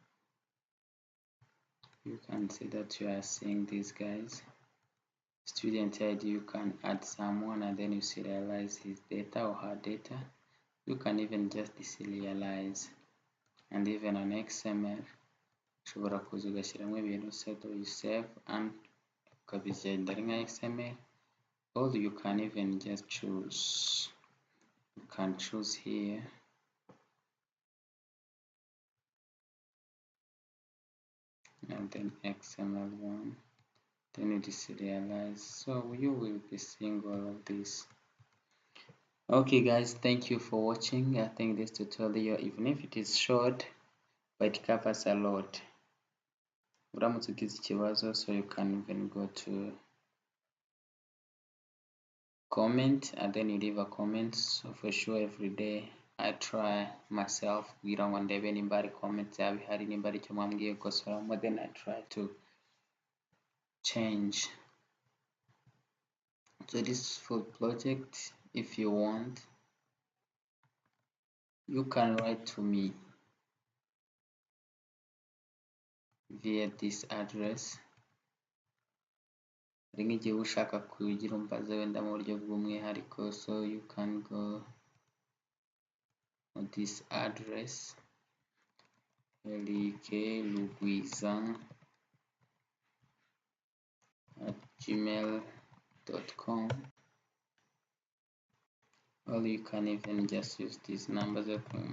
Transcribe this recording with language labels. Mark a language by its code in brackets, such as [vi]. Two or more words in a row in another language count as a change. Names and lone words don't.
[en] You can see that you are seeing these guys. Student ID, you can add someone and then you serialize his data or her data. You can even just deserialize. And even on XML, [rw] ushobora kuza ugashyiramo ibintu [en] set or you save and [rw] ukabigenda ari nka XML. [en] Or you can even just choose. You can choose here. And then XML1. Then you deserialize. So you will be seeing all of this. Okay guys, thank you for watching. I think this tutorial, even if it is short, but it covers a lot. [rw] Uramutse ugize ikibazo, [en] so you can even go to comment and then you leave a comment. So for sure every day I try myself [rw] kugira ngo ndebe nimba hari comment yaba ihari, nimba hari icyo mwambwiye gukosoramo, [en] then I try to change. So this full project, if you want, you can write to me via this address. [rw] Hari nk'igihe ushaka kugira umbaze wenda mu buryo bw'umwihariko, [en] so you can go on this address lklugwiza@gmail.com, or you can even just use these numbers of